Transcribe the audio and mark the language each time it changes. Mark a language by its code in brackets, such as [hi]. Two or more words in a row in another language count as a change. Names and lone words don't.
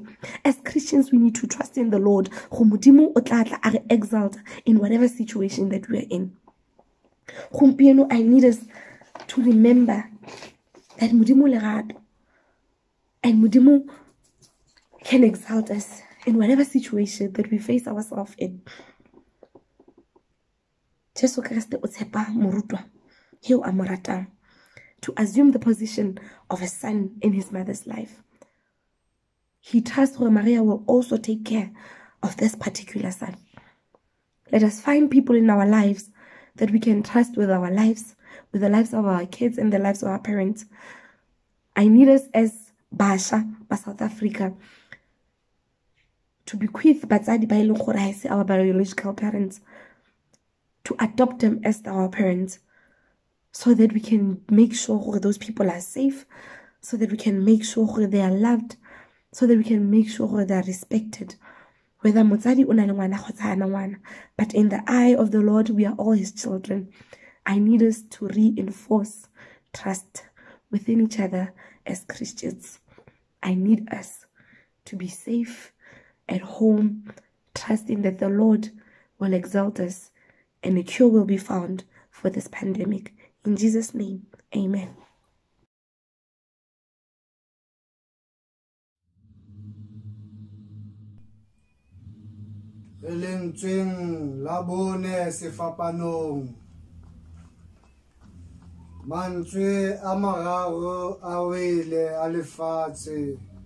[en] As Christians we need to trust in the Lord. Exalt in whatever situation that we are in. I need us to remember that [tn] Modimo lerato [en] and Modimo can exalt us in whatever situation that we face ourselves in. [tn] Jesu Kriste o tshepa morutwa heo a mo ratang [en] to assume the position of a son in his mother's life. He trusts that Maria will also take care of this particular son. Let us find people in our lives that we can trust with our lives, with the lives of our kids and the lives of our parents. I need us as Basha, South Africa, to bequeath [tn] batsadi ba ileng gore ha se [en] our biological parents, to adopt them as our parents, so that we can make sure those people are safe, so that we can make sure they are loved, so that we can make sure they are respected. [tn] Whether motsadi o na le ngwana kgotsa hana ngwana, [en] but in the eye of the Lord, we are all his children. I need us to reinforce trust within each other as Christians. I need us to be safe at home, trusting that the Lord will exalt us and a cure will be found for this pandemic. In Jesus' name, amen. [tn] Lentsweng la bone sefapanong mantswe a mararo a wele a lefatshe